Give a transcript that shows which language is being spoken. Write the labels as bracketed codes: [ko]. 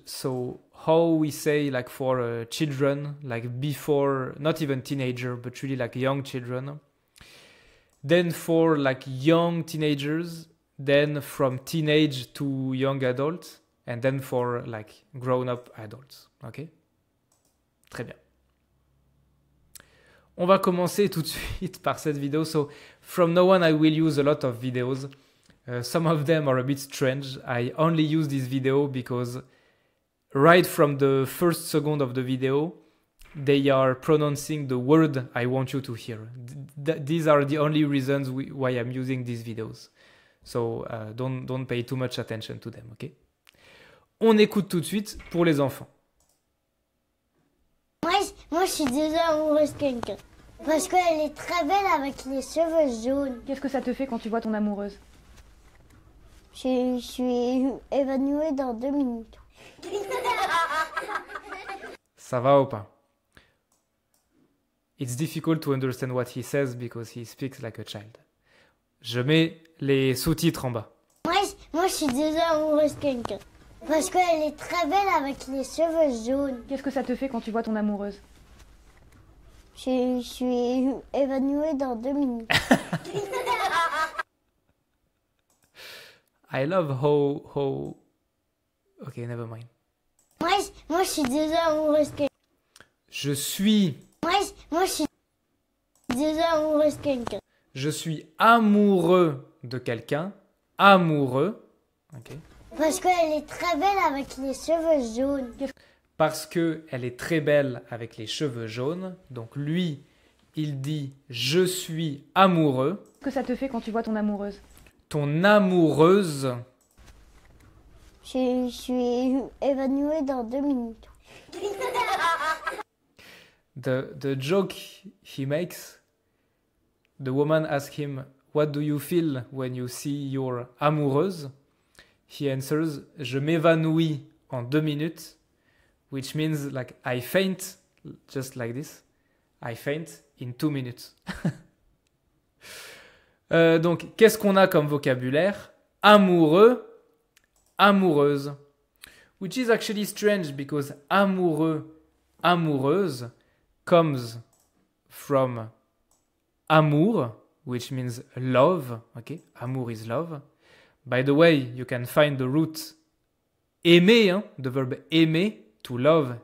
[en] So how we say like for children, like before, not even teenager, but really like young children. Then for like young teenagers, then from teenage to young adults, and then for like grown-up adults. [fr] Ok? Très bien. On va commencer tout de suite par cette vidéo. [en] So from now on, I will use a lot of videos. Some of them are a bit strange. I only use this video because right from the first second of the video, they are pronouncing the word I want you to hear. These are the only reasons why I'm using these videos. So don't pay too much attention to them, ok? [fr] On écoute tout de suite pour les enfants. Moi, je suis déjà amoureuse de quelqu'un. Parce qu'elle est très belle avec les cheveux jaunes. Qu'est-ce que ça te fait quand tu vois ton amoureuse? Je suis évanouie dans 2 minutes. Ça va ou pas? [en] It's difficult to understand what he says because he speaks like a child. [fr] Je mets les sous-titres en bas. Moi, je suis déjà amoureuse de quelqu'un. Parce qu'elle est très belle avec les cheveux jaunes. Qu'est-ce que ça te fait quand tu vois ton amoureuse? Je suis évanouie dans 2 minutes. [en] I love how... Okay, never mind. [fr] Moi, je suis déjà amoureuse de quelqu'un. Je suis... Moi, je suis déjà amoureuse de quelqu'un. Je suis amoureux de quelqu'un. Amoureux. Ok. Parce qu'elle est très belle avec les cheveux jaunes. Parce qu'elle est très belle avec les cheveux jaunes. Donc lui, il dit « Je suis amoureux ». Qu'est-ce que ça te fait quand tu vois ton amoureuse? Ton amoureuse. Je suis évanouie dans 2 minutes. [en] The joke he makes, the woman asks him, what do you feel when you see your amoureuse? He answers, [fr] je m'évanouis en 2 minutes, [en] which means like I faint, just like this. I faint in 2 minutes. [fr] Donc, qu'est-ce qu'on a comme vocabulaire? Amoureux, amoureuse. [en] Which is actually strange because amoureux, amoureuse comes from amour, which means love. Okay, amour is love. By the way, you can find the root aimer, hein, the verb aimer, to love.